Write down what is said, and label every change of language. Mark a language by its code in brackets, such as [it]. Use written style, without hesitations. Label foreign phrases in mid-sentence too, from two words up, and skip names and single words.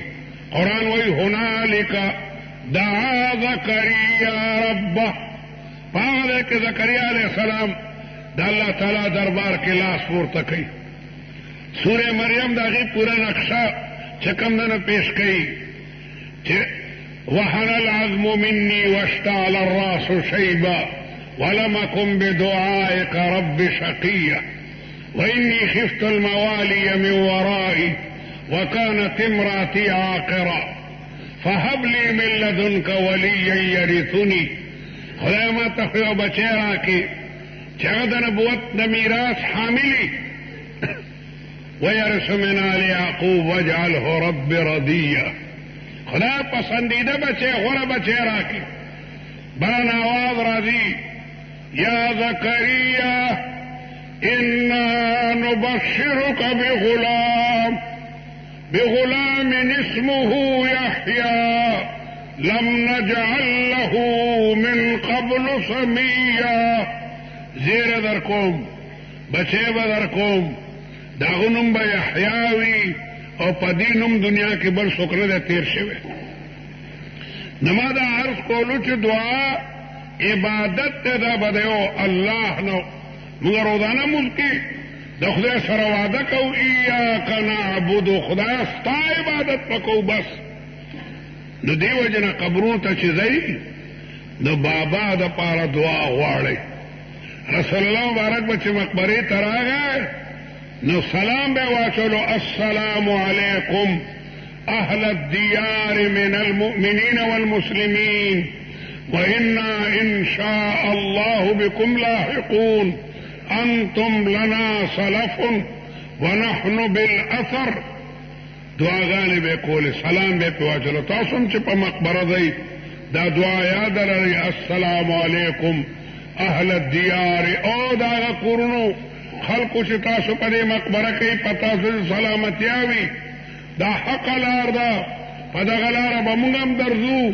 [ps] قرآن وایي [ar] هنالک دعا زکریا ربه. [ps] په هغه ځای کې زکریا علیه السلام د الله تعالی دربار کې لاس پورته کوي. سوره مریم د هغې پوره نقشه چې کوم دنه پیش کوي چې [ar] وهن العظم مني واشتعل الراس شيبا ولم أكن بدعائك رب شقيا وإني خفت الموالي من ورائي وكانت امرأتي عاقرا فهب لي من لدنك وليا يرثني. [ps] خدای ما ته خو یو بچی راکړي چې هغه د نبوت د میراث حاملي [ar] ويرث من آل یعقوب واجعله رب رضیا. [ps] خدای پسندیده بچی غوره بچی راکړي. بلن آواز راځي [ar] یا زکریا انا نبشرك بغلام اسمه يحيى لم نجعل له من قبل سميا. [ps] زیر در کوم بچی به در کوم داغه نوم به یحیی وي او په دې نوم دنیا کې بل څوک نه دی تیر شوی. نو ما دا عرض کولو چې دعا عبادت ته دا به دیو الله نو موږ روزانه مونځ کې د خدای سره وعده کوو [ar] ایاک نعبد [ps] خدای ستا عبادت وکړو بس. نو دې وجه نه قبرونو ته چې ځئ نو بابا د پاره دعا غواړئ. رسول الله مبارک به چې مقبرې ته راغی نو سلام به واچولو [ar] السلام علیکم أهل الديار من المؤمنين والمسلمين وإنا إن شاء الله بكم لاحقون أنتم لنا سلف ونحن بالأثر. [ps] دعاګانې به کولې، سلام به پې واچلو. تاسو هم چې په مقبره دی دا دعا یاد لرئ، [ar] السلام علیکم اهل الدیار. [ps] او دا هغه کورونو خلقو چې تاسو په دې مقبره کې په تاسو سلامتیا وي، دا حق لار ده، په دغه لاره به موږ هم درځو.